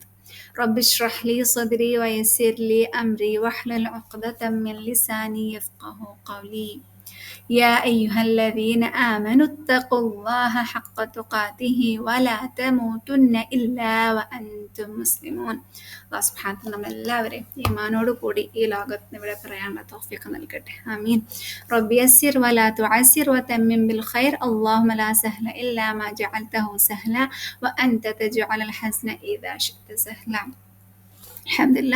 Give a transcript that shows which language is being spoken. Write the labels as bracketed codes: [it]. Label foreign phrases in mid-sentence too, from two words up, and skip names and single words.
[ar] رب اشرح لي صدري ويسر لي أمري واحلل عقدة من لساني يفقه قولي. يا أيها الذين آمنوا اتقوا الله حق تقاته ولا تموتن إلا وأنتم مسلمون. الله سبحانه وتعالى [ml] നമ്മളെല്ലാവരെയും ഈമാനോട് കൂടി ഈ ലോകത്ത് ഇവിടെ പറയാനുള്ള തൗഫീഖ് നൽകട്ടെ. ആമീൻ. [ar] رب يسر ولا تعسر وتمم بالخير. اللهم لا سهل إلا ما جعلته سهلا وأنت تجعل الحزن إذا شئت سهلا. [ml] അൽഹംദുലില്ലാ.